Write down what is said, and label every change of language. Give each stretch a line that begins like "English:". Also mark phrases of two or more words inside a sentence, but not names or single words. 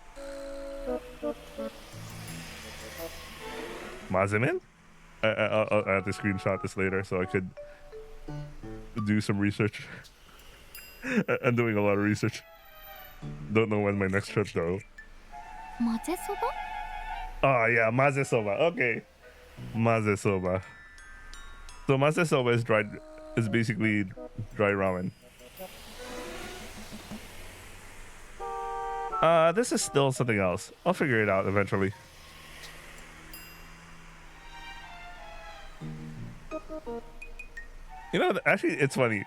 English: Mazemen? I'll have to screenshot this later so I could do some research. I'm doing a lot of research. Don't know when my next trip though.
Japanese: 混ぜそば？
English: Oh yeah, maze soba. Okay. Maze soba. So maze soba is basically dry ramen. This is still something else. I'll figure it out eventually. You know, actually, it's funny.